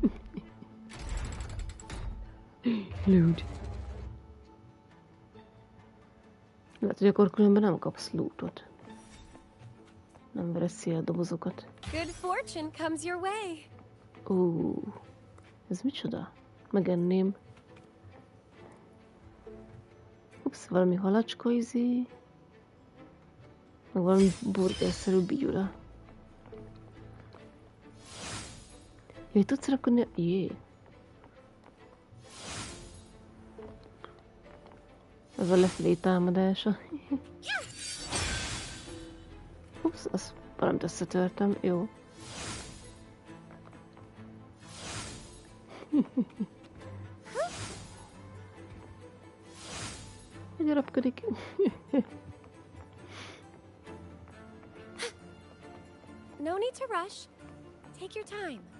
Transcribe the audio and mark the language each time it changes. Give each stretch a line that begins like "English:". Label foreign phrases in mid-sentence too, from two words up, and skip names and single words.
Hungarian: Loot. Lehet, hogy akkor különben nem kapsz lootot. Nem veresz szél a dobozokat.
English: Good fortune comes your way.
Hungarian: Ez micsoda? Megenném. Ups, valami halacska izé. Meg valami burgerszerű bigyura. Jaj, tudsz rakodni? Jé. Ez a lefelé támadása. Ups, azt valamit összetörtem. Jó. Hogy arapkodik?
English: No need to rush. Take your time.